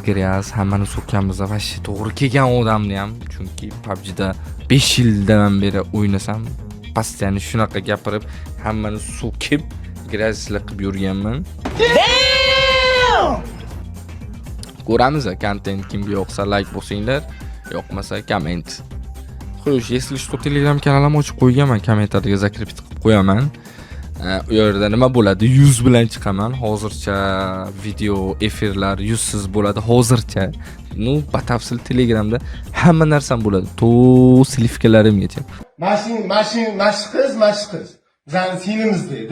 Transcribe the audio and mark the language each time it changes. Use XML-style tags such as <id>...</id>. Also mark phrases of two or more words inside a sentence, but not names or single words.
<uz>Hammani so'kkanmiz, vashsi to'g'ri kelgan odamni ham, chunki PUBG'da 5 yildan beri o'ynasam, pastani shunaqa gapirib, hammani so'kib, gryazlar qilib yurganman. Ko'ramiz, kontent kimga yoqsa like bosinglar, yoqmasa komment. Xo'sh,</uz> <ru>если что,</ru> <uz>Telegram kanalim ochib qo'yganman, kommentariyaga zakripit qilib qo'yaman. U yerda nima bo'ladi? 100 bilan chiqaman. Hozircha video efirlar 100 siz bo'ladi hozircha. Batafsil Telegramda hamma narsam bo'ladi. To slivkalarimgacha. Mashq qiz. Bizani sinimiz deydi.</uz>